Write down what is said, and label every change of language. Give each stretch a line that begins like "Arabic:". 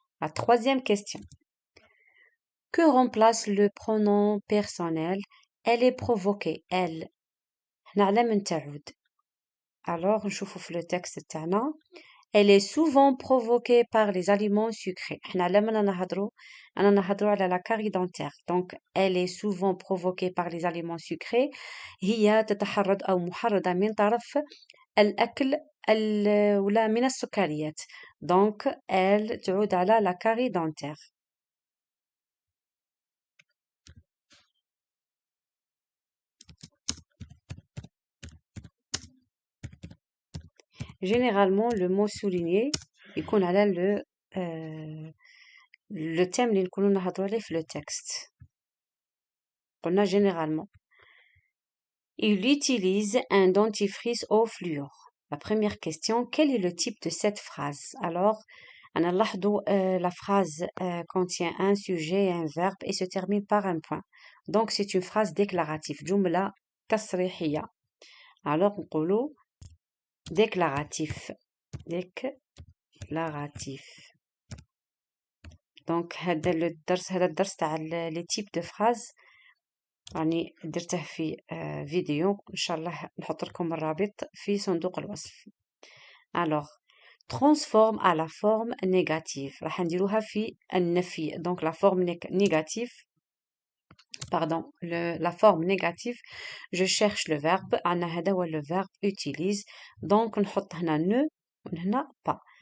French: La troisième question. Que remplace le pronom personnel? Elle est provoquée. Elle.
Arabic: نعلم تعود.
French: Alors,
Arabic: نشوفوا في
French: le texte
Arabic: تاعنا.
French: Elle est souvent provoquée par les aliments sucrés.
Arabic: احنا على ما نهضروا على
French: la carie dentaire. Donc, elle est souvent provoquée par les aliments sucrés.
Arabic: هي تتحرض أو محرضة من طرف الأكل ولا من السكريات.
French: Donc, elle
Arabic: تعود على
French: la carie dentaire. Généralement, le mot souligné
Arabic: يكون على
French: le thème
Arabic: اللي نكونوا نهضروا عليه في
French: le texte.
Arabic: قلنا
French: généralement. Il utilise un dentifrice au fluor. La première question, quel est le type de cette phrase? Alors,
Arabic: أنا نلاحظوا
French: la phrase contient un sujet et un verbe et se termine par un point. Donc, c'est une phrase déclarative.
Arabic: جملة تصريحية.
French: Alors, نقولوا déclaratif. Déclaratif.
Arabic: Donc هذا الدرس تاع
French: les types de phrases
Arabic: راني درته في فيديو ان شاء الله نحط لكم الرابط في صندوق الوصف.
French: Alors transforme à la forme négative
Arabic: راح نديروها في النفي.
French: Donc la forme négative, pardon, la forme négative, je cherche le verbe.
Arabic: عندنا هذا هو
French: le verbe utilise.
Arabic: Donc نحط هنا ne وهنا pas.